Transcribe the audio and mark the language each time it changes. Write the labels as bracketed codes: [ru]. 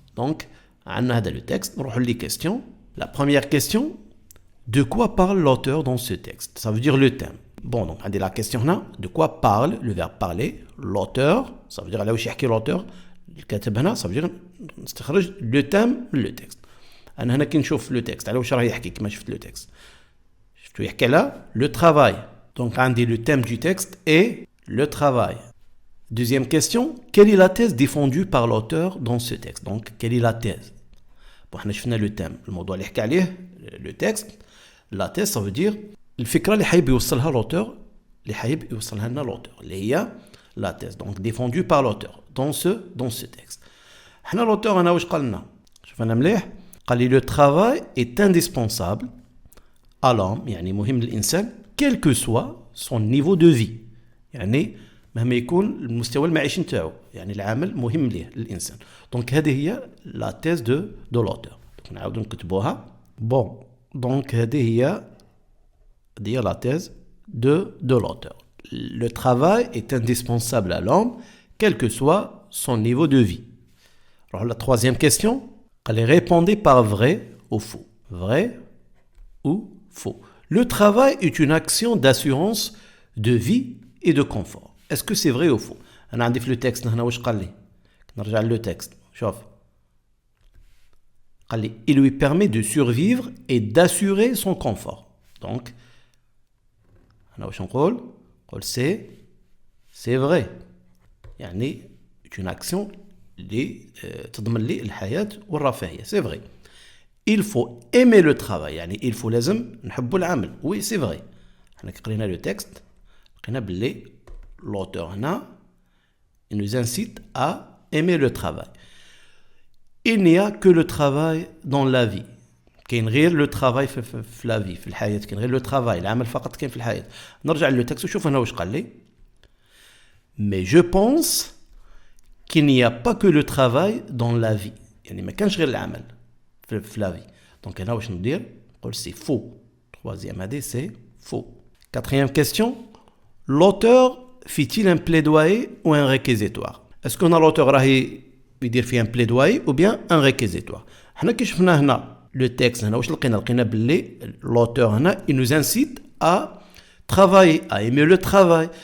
[fr] Donc, on a le texte, on va les questions. La première question, de quoi parle l'auteur dans ce texte? Ça veut dire le thème. Bon, donc, on a la question là, de quoi parle le verbe parler? L'auteur, ça veut dire là où je l'auteur, ça veut dire le thème, le texte. [ar] أنا هنا كي نشوف le texte, على واش راه يحكي كما شفت le texte. شفتو يحكي [fr] là le travail. Donc, on dit le thème du texte est le travail. Deuxième question, quelle est la thèse défendue par l'auteur dans ce texte? Donc, quelle est la thèse? Bon, on a fait le thème, le [ar] موضوع اللي حكى عليه [fr] le texte. La thèse, ça veut dire [ar] الفكرة اللي حابب يوصلها [fr] l'auteur, [ar] اللي حابب يوصلها لنا [fr] l'auteur, اللي هي la thèse, donc défendue par l'auteur dans ce texte. حنا l'auteur [ar] أنا واش قال لنا؟ شوف أنا مليح، قال لي [fr] le travail est indispensable à l'homme، [ar] يعني مهم للإنسان [fr] quel que soit son niveau de vie. [ar] يعني مهما يكون المستوى المعيشي نتاعو، يعني العمل مهم ليه للإنسان. [fr] دونك [ar] هذه هي [fr] لا تيز دو لوتور. نعاودو نكتبوها. بون دونك [ar] هذه هي [fr] لا تيز de l'auteur. Le travail est indispensable à l'homme, quel que soit son niveau de vie. Alors la troisième question, elle est répondez par vrai ou faux. Vrai ou faux. Le travail est une action d'assurance de vie et de confort. Est-ce que c'est vrai ou faux? [ar] أنا عندي في le texte هنا واش قال لي؟ نرجع le texte. شوف. قال لي [fr] il lui permet de survivre et d'assurer son confort. [ar] Donc أنا واش نقول؟ نقول [fr] c'est vrai. [ar] يعني [fr] une action [ar] اللي تضمن لي الحياة والرفاهية. [fr] C'est vrai. Il faut aimer le travail. [ar] يعني [fr] il faut [ar] لازم نحبوا العمل. [fr] Oui, c'est vrai. [ar] حنا كي قرينا [fr] le texte [ar] لقينا باللي [fr] l'auteur هنا il nous incite à aimer le travail. Il n'y a que le travail dans la vie. [ar] كاين غير [fr] le travail [ar] في [fr] la vie [ar] في الحياة. كاين غير [fr] le travail. [ar] العمل فقط كاين في الحياة. نرجع للو تكست وشوف هنا واش قال لي. [fr] Mais je pense qu'il n'y a pas que le travail dans la vie. [ar] يعني ما كانش غير العمل في la vie. Donc هنا واش ندير؟ نقول [fr] c'est faux. Troisième AD, c'est faux. Quatrième question. L'auteur fit-il un plaidoyer ou un réquisitoire? Est-ce qu'on a l'auteur [ar] راهي يدير فيه [fr] un plaidoyer ou bien un réquisitoire. [ar] حنا كي شفنا هنا le texte هنا واش لقينا باللي [fr] l'auteur هنا il nous incite à travailler, à aimer le travail.